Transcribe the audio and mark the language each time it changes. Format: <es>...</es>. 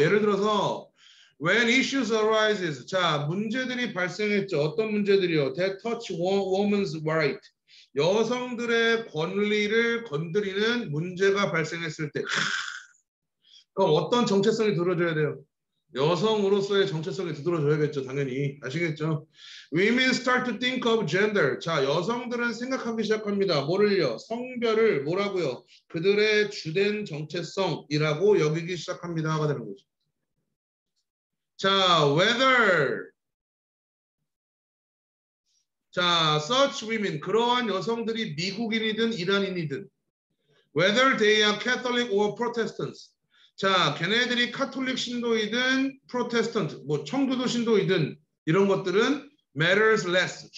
<ko>예를 들어서</ko> <en>when issues arises.</en> <ko>자, 문제들이 발생했죠. 어떤 문제들이요?</ko> <en>That touch woman's right.</en> <ko>여성들의 권리를 건드리는 문제가 발생했을 때 그럼 어떤 정체성이 들어줘야 돼요? 여성으로서의 정체성이 두드러져야겠죠. 당연히. 아시겠죠?</ko> <en>Women start to think of gender.</en> <ko>자, 여성들은 생각하기 시작합니다. 뭐를요? 성별을 뭐라고요? 그들의 주된 정체성이라고 여기기 시작합니다가 되는 거죠. 자,</ko> <en>whether</en> <ko>자,</ko> <en>such women</en> <ko>그러한 여성들이 미국인이든 이란인이든</ko> <en>whether they are Catholic or Protestants</en> <ko>자, 걔네들이 카톨릭 신도이든 프로테스턴트, 뭐 청교도 신도이든 이런 것들은</ko> <en>matters less.</en>